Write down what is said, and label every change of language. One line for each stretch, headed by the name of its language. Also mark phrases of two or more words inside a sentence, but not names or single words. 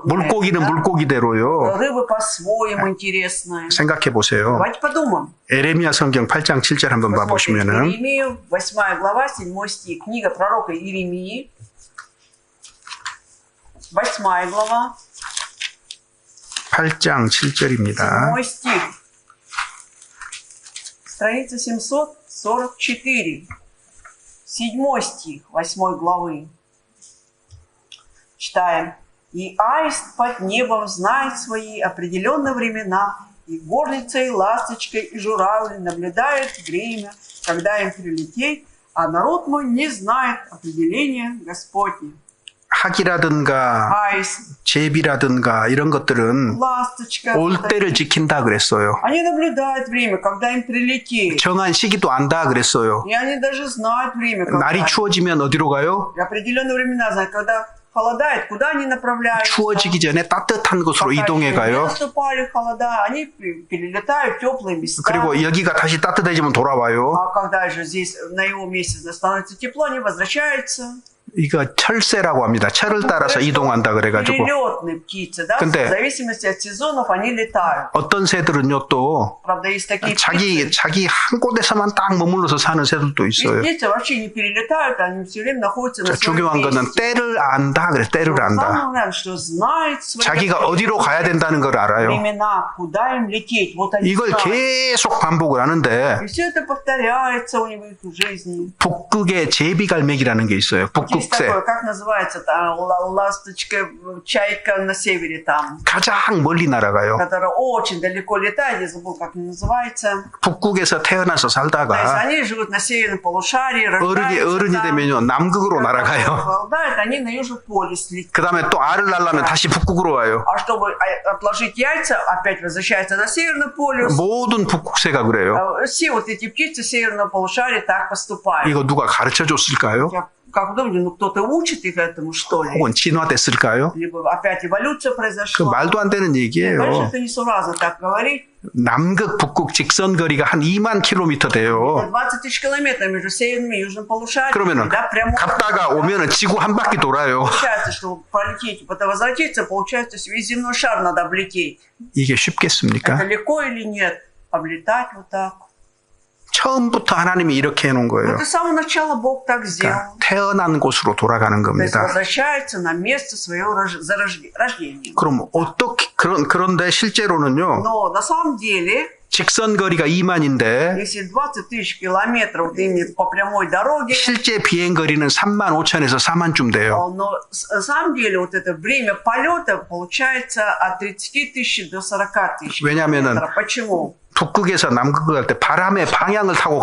Korean: 물고기는 물고기대로요.
Russian: Рыбы по-своему интересные.
Korean: 생각해 보세요.
Russian: Давайте подумаем.
Korean: 에레미야 성경 8장 7절 한번 봐보시면은
Russian: Иеремию, 8 глава, 7 стих. Книга пророка Иеремии, 8 глава,
Korean: 8장 7절입니다.
Russian: 7 стих. Страница 744. 7 стих 8 главы. Читаем. «И аист под небом знает свои определенные времена, и горлицей, и ласточкой, и журавль наблюдают время, когда им прилететь, а народ мой не знает определения Господня.
Korean: 학이라든가
Russian: Аист,
Korean: 제비라든가 이런 것들은
Russian: ласточка,
Korean: 올 때를 지킨다 그랬어요.
Russian: они наблюдают время, когда им прилететь.
Korean: 정한 시기도 안다 그랬어요.
Russian: И они даже знают время,
Korean: 날이
Russian: когда.
Korean: 추워지면 어디로 가요?
Russian: И определенные времена знают, когда холодает, куда они направляются.
Korean: 추워지기 전에 따뜻한 곳으로
Russian: Пока
Korean: 이동해
Russian: еще не
Korean: 가요.
Russian: наступали холода, они перелетают в теплые места.
Korean: 그리고 여기가 다시 따뜻해지면 돌아와요.
Russian: А когда же здесь на его месте становится тепло, они возвращаются.
Korean: 이거 철새라고 합니다. 철을 따라서 이동한다 그래가지고.
Russian: Перелетные птицы, да?
Korean: 근데
Russian: В зависимости от сезонов они летают.
Korean: 어떤 새들은요 또
Russian: Правда, есть такие птицы.
Korean: 자기 한 곳에서만 딱 머물러서 사는 새들도 있어요.
Russian: Есть птицы вообще не перелетают, они все время находятся на своем
Korean: 중요한 거는
Russian: месте.
Korean: 때를 안다 그래. 때를 안다.
Russian: Самое главное, что знает свои
Korean: 자기가 어디로 가야 된다는 걸 알아요.
Russian: времена, куда им лететь. Вот они
Korean: 이걸
Russian: знают.
Korean: 계속 반복을 하는데
Russian: И все это повторяется у него в жизни.
Korean: 북극의 제비갈매기라는 게 있어요.
Russian: Есть
Korean: 북극새.
Russian: такое, как называется, там, ласточка, чайка на севере там,
Korean: 가장 멀리 날아가요.
Russian: которая очень далеко летает, я забыл, как она называется.
Korean: 북극에서 태어나서
Russian: То есть
Korean: 살다가
Russian: они живут на северном полушарии,
Korean: 어른이
Russian: рождаются там.
Korean: 되면요 남극으로
Russian: Когда
Korean: 날아가요.
Russian: голодают, они на Южный полюс летят.
Korean: 그 다음에 또 알을 낳으려면 다시 북극으로 와요.
Russian: А чтобы отложить яйца, опять возвращаются на Северный полюс.
Korean: 모든 북극새가 그래요.
Russian: Все вот эти птицы северного полушария так поступают.
Korean: 이거 누가 가르쳐 줬을까요?
Russian: Я как думаю, ну кто-то учит их этому, что ли?
Korean: 혹은 진화됐을까요?
Russian: Либо опять эволюция
Korean: 그
Russian: произошла.
Korean: 말도 안 되는
Russian: Конечно,
Korean: 얘기예요.
Russian: это несуразно так говорить.
Korean: 남극, 북극 직선 거리가 한 2만 킬로미터 돼요.
Russian: 20 тысяч километров между северным и южным полушарием.
Korean: 그러면은
Russian: Да, прямо.
Korean: 갔다가 오면은 지구 한 바퀴 돌아요.
Russian: Получается, чтобы пролететь, потом возвратиться, получается, весь земной шар надо облететь.
Korean: 이게
Russian: Это
Korean: 쉽겠습니까?
Russian: легко или нет? Облетать вот так.
Korean: 처음부터 하나님이 이렇게 해놓은
Russian: Вот
Korean: 거예요.
Russian: и с самого начала Бог так
Korean: 그러니까
Russian: сделал.
Korean: 태어난 곳으로 돌아가는
Russian: То есть
Korean: 겁니다.
Russian: возвращается на место своего рождения.
Korean: 그럼 어떻게 그런데 실제로는요.
Russian: Но на самом деле,
Korean: 직선 거리가 2만인데
Russian: если 20 тысяч километров вот именно по прямой дороге,
Korean: 실제 비행 거리는 3만 5천에서 4만쯤 돼요.
Russian: но на самом деле вот это время полета получается от 30 тысяч до 40 тысяч
Korean: 왜냐하면은
Russian: километров. Почему?
Korean: 북극에서 남극을 갈 때 바람의 방향을 타고